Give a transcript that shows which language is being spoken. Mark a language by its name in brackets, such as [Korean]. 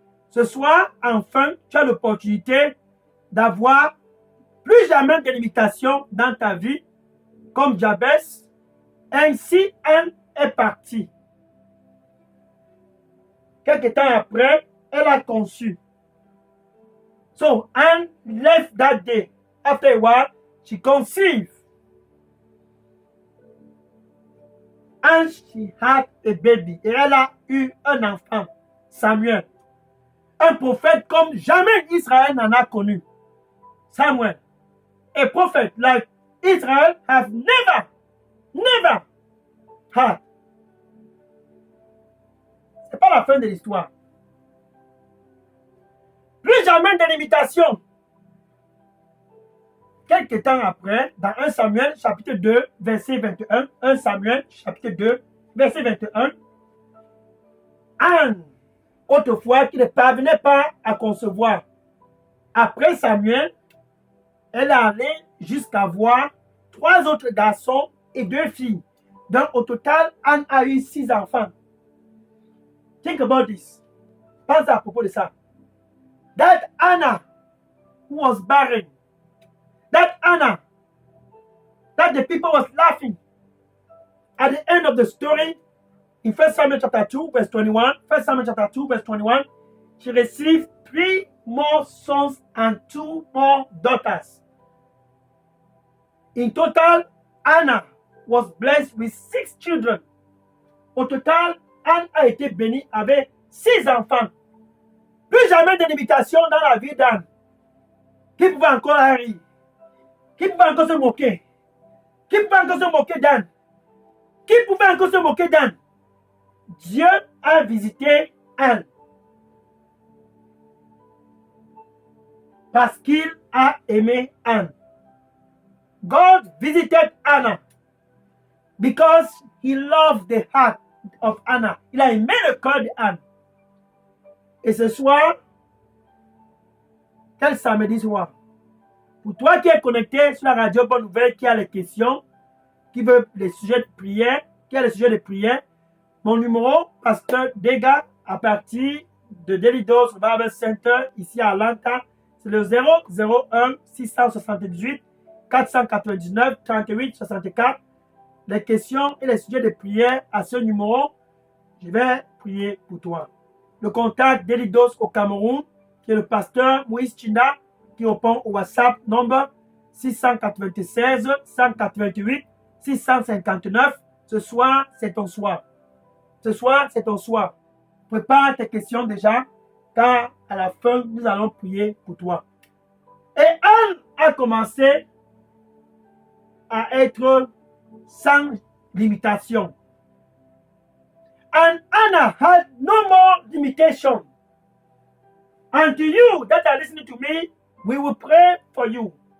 [French] Ce soir, enfin, tu as l'opportunité d'avoir plus jamais de limitations dans ta vie, comme Jabez. Ainsi, Anne est partie. Quelque temps après, elle a conçu. [English] So, Anne left that day. After a while, she conceived. And she had a baby. [French] Et elle a eu un enfant, Samuel. Un prophète comme jamais Israël n'en a connu. Samuel. [English] A prophet like Israel have never had. [French] C'est pas la fin de l'histoire. Plus jamais de limitation. Quelque temps après, dans 1 Samuel chapitre 2, verset 21, 1 Samuel chapitre 2, verset 21, Anne autrefois qui ne parvenait pas à concevoir. Après Samuel, elle est allée jusqu'à voir 3 autres garçons et 2 filles. Donc, au total, Anne a eu 6 enfants. [English] Think about this. [French] Pense à propos de ça. [English] That Anna who was barren. That Anna that the people was laughing. At the end of the story, in 1 Samuel chapter 2, verse 21, 1 Samuel chapter 2, verse 21, she received 3 more sons and 2 more daughters. In total, Anna was blessed with 6 children. [French] Au total, Anne a été bénie avec 6 enfants. Plus jamais de limitation dans la vie d'Anne. Qui pouvait encore rire? Qui pouvait encore se moquer? Qui pouvait encore se moquer d'Anne? Qui pouvait encore se moquer d'Anne? Dieu a visité Anne. Parce qu'il a aimé Anne. [English] God visited Anna because he loved the heart of Anna. [French] Il a aimé le cœur d'Anne. Et ce soir, quel samedi soir, pour toi qui es connecté sur la radio Bonne Nouvelle, qui a les questions, qui veut les sujets de prière, qui a les sujets de prière, mon numéro, Pasteur Dega, à partir de Delidos Bible Center, ici à Atlanta, c'est le 001 678 499 38 64. Les questions et les sujets de prière à ce numéro, je vais prier pour toi. Le contact d'Elidos au Cameroun, qui est le pasteur Moïse Chinda, qui répond au WhatsApp number 696 188 659. Ce soir, c'est ton soir. Ce soir, c'est ton soir. Prépare tes questions déjà, car à la fin, nous allons prier pour toi. Et Anne a commencé à être sans limitation. [English] And Anna had no more limitation. And to you that are listening to me, we will pray for you.